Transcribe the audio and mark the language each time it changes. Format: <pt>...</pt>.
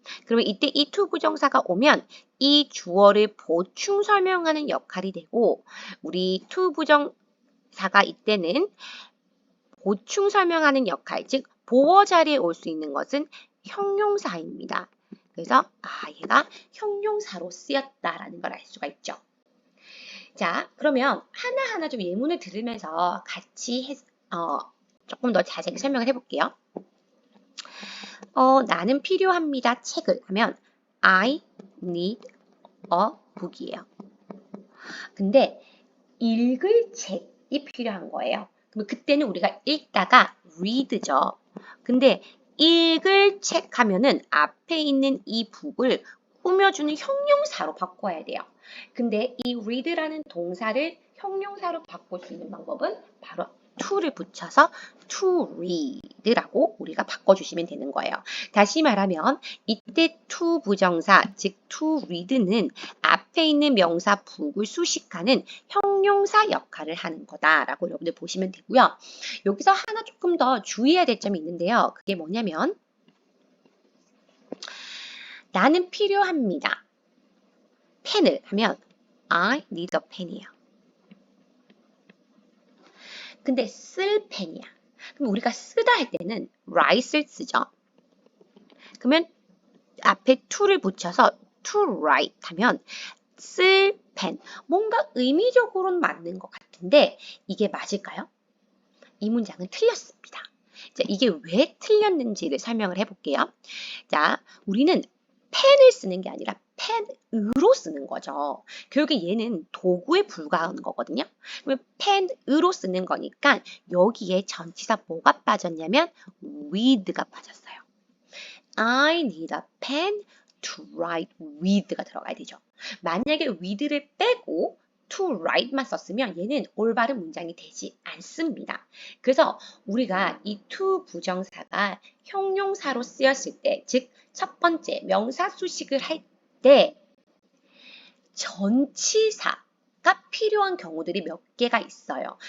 <ko>그러면 이때 이 to 부정사가 오면 이 주어를 보충 설명하는 역할이 되고 우리 to 부정사가 이때는 보충 설명하는 역할, 즉 보어 자리에 올 수 있는 것은 형용사입니다. 그래서 얘가 형용사로 쓰였다라는 걸 알 수가 있죠. 자, 그러면 하나하나 좀 예문을 들으면서 같이 조금 더 자세히 설명을 해볼게요. 나는 필요합니다. 책을 하면</ko> <en>I need a book이에요.</en> <ko>근데 읽을 책이 필요한 거예요. 그럼 그때는 우리가 읽다가 read죠. 근데 읽을 책 하면은 앞에 있는 이 book을 꾸며주는 형용사로 바꿔야 돼요. 근데 이 read라는 동사를 형용사로 바꿀 수 있는 방법은 바로 to를 붙여서 to read라고 우리가 바꿔주시면 되는 거예요. 다시 말하면 이때 to 부정사, 즉 to read는 앞에 있는 명사 book을 수식하는 형용사 역할을 하는 거다라고 여러분들 보시면 되고요. 여기서 하나 조금 더 주의해야 될 점이 있는데요. 그게 뭐냐면 나는 필요합니다. 펜을 하면</ko> <en>I need a pen이에요.</en> <ko>근데 쓸 펜이야. 그럼 우리가 쓰다 할 때는 write를 쓰죠. 그러면 앞에 to를 붙여서 to write 하면 쓸 펜. 뭔가 의미적으로는 맞는 것 같은데 이게 맞을까요? 이 문장은 틀렸습니다. 자, 이게 왜 틀렸는지를 설명을 해볼게요. 자, 우리는 펜을 쓰는 게 아니라 펜으로 쓰는 거죠. 결국에 얘는 도구에 불과한 거거든요. 그러면 펜으로 쓰는 거니까 여기에 전치사 뭐가 빠졌냐면 with가 빠졌어요.</ko> <en>I need a pen to write with가</en> <ko>들어가야 되죠. 만약에 with를 빼고 to write만 썼으면 얘는 올바른 문장이 되지 않습니다. 그래서 우리가 이 to 부정사가 형용사로 쓰였을 때, 즉 첫 번째 명사 수식을 할 때 전치사가 필요한 경우들이 몇 개가 있어요.</ko>